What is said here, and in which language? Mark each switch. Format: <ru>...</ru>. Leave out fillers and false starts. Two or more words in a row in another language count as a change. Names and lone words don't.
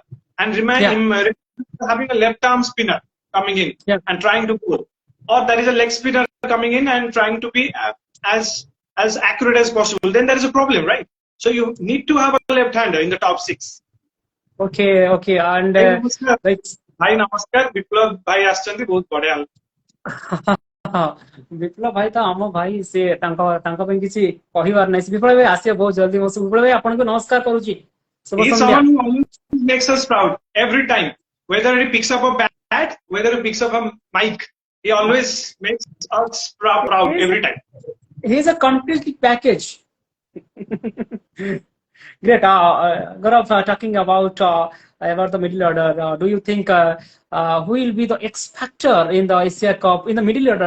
<en>And remind him having a left-arm spinner coming in and trying to pull. Or there is a leg spinner coming in and trying to be as accurate as possible. Then there is a problem, right? So you need to have a left-hander in the top 6. Okay. And</en> <or>ଭାଇ ନମସ୍କାର, ବିପ୍ଳବ ଭାଇ ଆସନ୍ତି ବହୁତ ବଢ଼ିଆ. ବିପ୍ଳବ ଭାଇ ତ ଆମ ଭାଇ ସେ ତାଙ୍କ ପାଇଁ କିଛି କହିବାର ନାହିଁ। ବିପ୍ଳବ ଭାଇ ଆସିବେ ବହୁତ ଜଲ୍ଦି। ମୁଁ ବିପ୍ଳବ ଭାଇ ଆପଣଙ୍କୁ ନମସ୍କାର କରୁଛି।</or> <en>He's someone who always makes us proud every time. Whether he picks up a bat, whether he picks up a mic, he always makes us proud every time. He's a complete package. Great. Gourab, talking about the middle order, do you think who will be the X factor in the Asia Cup in the middle order?</en>